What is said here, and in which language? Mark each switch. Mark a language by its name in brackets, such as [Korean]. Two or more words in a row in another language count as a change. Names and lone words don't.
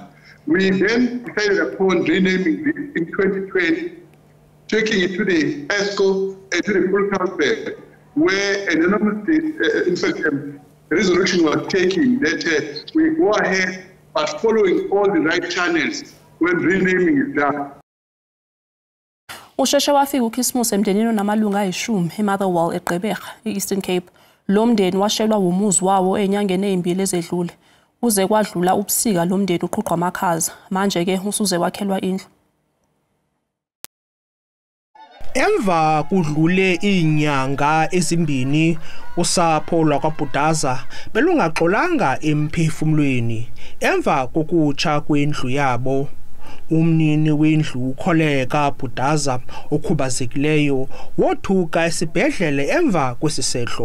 [English] We then decided upon renaming this in 2020, taking it to the ESCO and to the full council, where an enormous, resolution was taken that we go ahead, but following all the right channels when renaming is done. [Zulu] Usheshe wafika uKhismusi emndenini namalunga ayishumi eMotherwell eGqeberha, eEastern Cape. Lo mndeni washelwa umuzi wawo ezinyangeni ezimbili ezedlule. Uze kwadlula ubusika lo mndeni uqhuqwa amakhaza. Manje ke usuze wakhelwa indlu. [Xhosa] Emva kudlule inyanga ezimbini usapho lwakwaBhudaza belungaxolanga emphefumulweni emva kokutsha kwendlu yabo. Umnini wendlu uKholeka Bhudaza okhubazekileyo wothuka esibhedlele emva kwesisehlo.